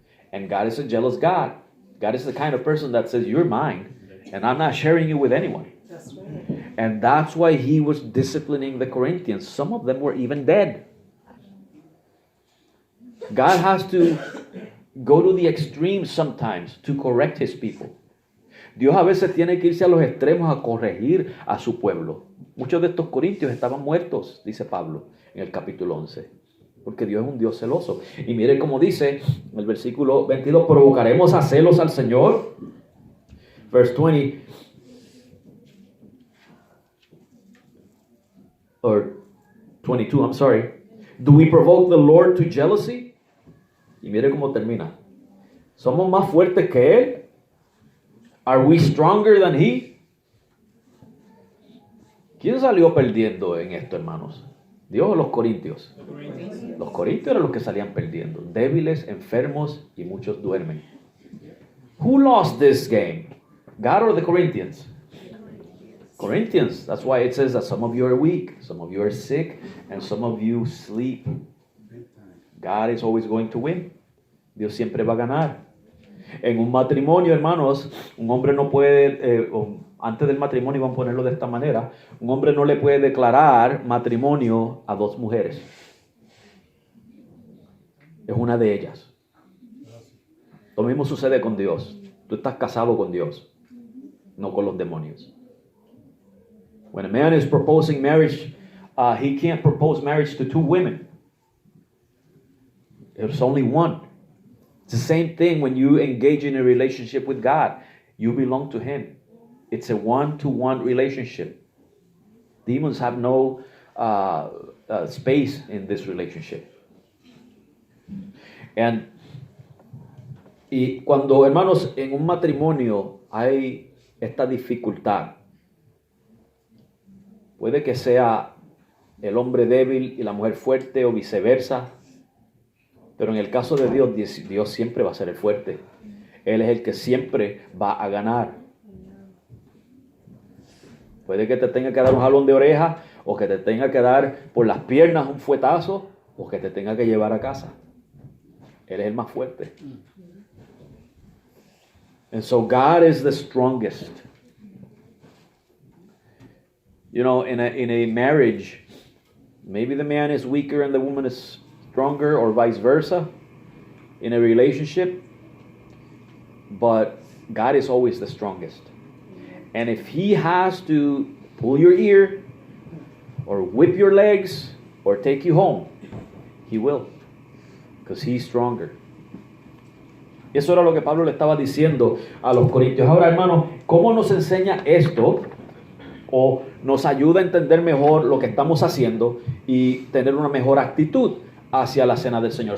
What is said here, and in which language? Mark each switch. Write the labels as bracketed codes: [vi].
[en] And God is a jealous God. God is the kind of person that says, you're mine, and I'm not sharing you with anyone. That's right. And that's why he was disciplining the Corinthians. Some of them were even dead. God has to go to the extremes sometimes to correct his people. [es] Dios a veces tiene que irse a los extremos a corregir a su pueblo. Muchos de estos corintios estaban muertos, dice Pablo en el capítulo 11. Porque Dios es un Dios celoso. Y mire cómo dice en el versículo 22, ¿provocaremos a celos al Señor? [en] Verse 20, or 22, I'm sorry. Do we provoke the Lord to jealousy? [es] Y mire cómo termina. ¿Somos más fuertes que Él? [en] Are we stronger than he? [es] ¿Quién salió perdiendo en esto, hermanos? ¿Dios o los corintios? Los corintios eran los que salían perdiendo. Débiles, enfermos y muchos duermen. [en] Who lost this game? God or the Corinthians? Corinthians. That's why it says that some of you are weak, some of you are sick, and some of you sleep. God is always going to win. [es] Dios siempre va a ganar. En un matrimonio, hermanos, un hombre no puede, antes del matrimonio, vamos a ponerlo de esta manera, un hombre no le puede declarar matrimonio a dos mujeres. Es una de ellas. Lo mismo sucede con Dios. Tú estás casado con Dios, no con los demonios. [en] When a man is proposing marriage, he can't propose marriage to two women. There's only one. It's the same thing when you engage in a relationship with God. You belong to Him. It's a one-to-one relationship. Demons have no space in this relationship. [es] Y cuando, hermanos, en un matrimonio hay esta dificultad, puede que sea el hombre débil y la mujer fuerte o viceversa, pero en el caso de Dios, Dios siempre va a ser el fuerte. Él es el que siempre va a ganar. Puede que te tenga que dar un jalón de oreja, o que te tenga que dar por las piernas un fuetazo, o que te tenga que llevar a casa. Él es el más fuerte. [en] And so God is the strongest. You know, in a marriage, maybe the man is weaker and the woman is stronger, or vice versa, in a relationship, but God is always the strongest. And if He has to pull your ear, or whip your legs, or take you home, He will, because He's stronger. [es] Eso era lo que Pablo le estaba diciendo a los corintios. Ahora, hermanos, ¿cómo nos enseña esto? O nos ayuda a entender mejor lo que estamos haciendo y tener una mejor actitud hacia la cena del Señor.